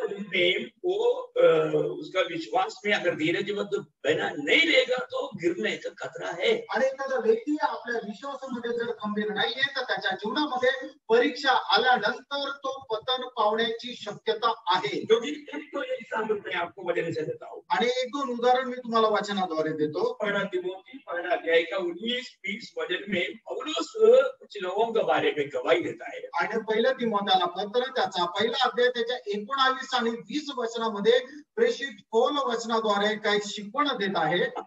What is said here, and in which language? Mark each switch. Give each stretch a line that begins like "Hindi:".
Hindi: में वो उसका विश्वास में अगर धीरजबद्ध बना नहीं रहेगा तो गिरने का खतरा है.
Marathi: आणि एखादा व्यक्ती आपल्या विश्वासामध्ये जर खंबीर नाहीये तर त्याच्या जीवनामध्ये परीक्षा आल्यानंतर तो पतन पावण्याची शक्यता आहे.
Hindi: क्योंकि एक एग्जाम्पल मैं आपको वचन से देता हूँ.
Marathi: आणि एक दोन उदाहरण मी तुम्हाला वचनाद्वारे देतो.
Hindi: पहला तिमोथी पहला अध्याय का 19-20 वचन में पौलुस कुछ लोगों के बारे में गवाही देता है.
Marathi: आणि पहिलं तिमोथेला पत्र त्याचा पहिला अध्याय त्याच्या 19 आणि 20 वचनामध्ये प्रेषित पौल वचनाद्वारे काही शिकवण देत आहे.